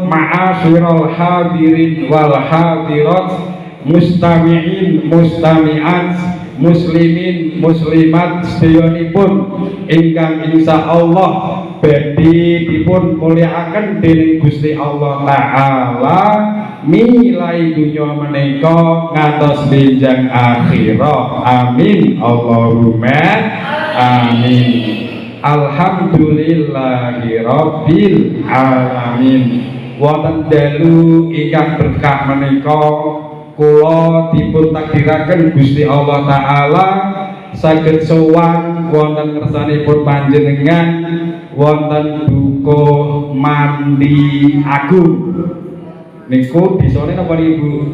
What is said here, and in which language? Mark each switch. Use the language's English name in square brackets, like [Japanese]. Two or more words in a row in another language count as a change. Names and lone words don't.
[Arabic] معاشر الحاضرين والحاضرات المستمعين المستمعات المسلمين المسلمات [Javanese] sedayanipun ingkang insyaallah badhe dipun mulyakaken dening Gusti Allah taala milai dunya menika ngantos benjang akhirah. [Arabic] آمين اللهم آمين. الحمد لله رب العالمين. [Javanese] Wonten dalu ingkang berkah menika kula dipun takdiraken Gusti Allah taala saged sowan wonten ngersanipun panjenengan wonten duka mandi agung niku disone napa Ibu?